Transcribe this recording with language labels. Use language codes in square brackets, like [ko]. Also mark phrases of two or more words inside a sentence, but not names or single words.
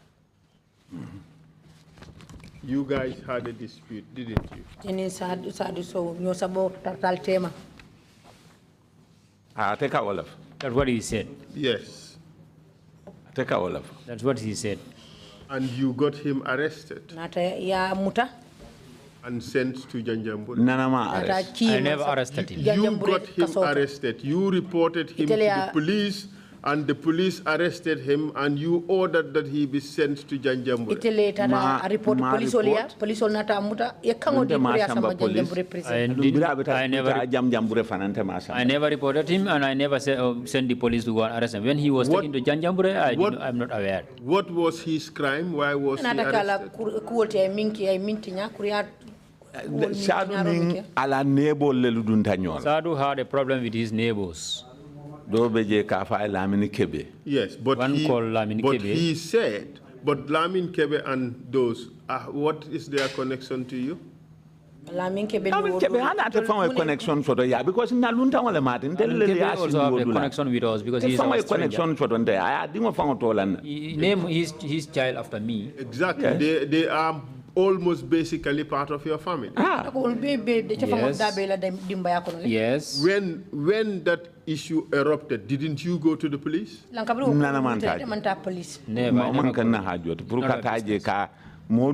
[en] You guys had a dispute, didn't you? [man] Jeni Sadu Sow nyo sabo tal tema. [en] Take all of. That's what he said. Yes. Take all of. That's what he said. And you got him arrested. [man] Nata ya muta. [en] And sent to Janjambure. I never arrested him. You got him arrested. You reported him to the police, and the police arrested him, and you ordered that he be sent to Janjambure. I never reported him, and I never sent the police to go and arrest him. When he was taken to Janjambure, I'm not aware. What was his crime? Why was he arrested? [man] Sadu ning ala nebo le ludunta nyola. [en] Sadu had a problem with his neighbors. [man] Dobeje ka fa Lamine Kebe. [en] Yes, but he said, but Lamin Kebe and those, what is their connection to you? Lamin Kebe [man] hana te fa connection soto ya because na lunta wala matin tel le ya [en] also have a connection with us because he's a [man] connection soto nte aya dingo fa to lan. [en] He named his child after me. Exactly. Yes. They are almost basically part of your family. Yes. When that issue erupted, didn't you go to the police? Never. To go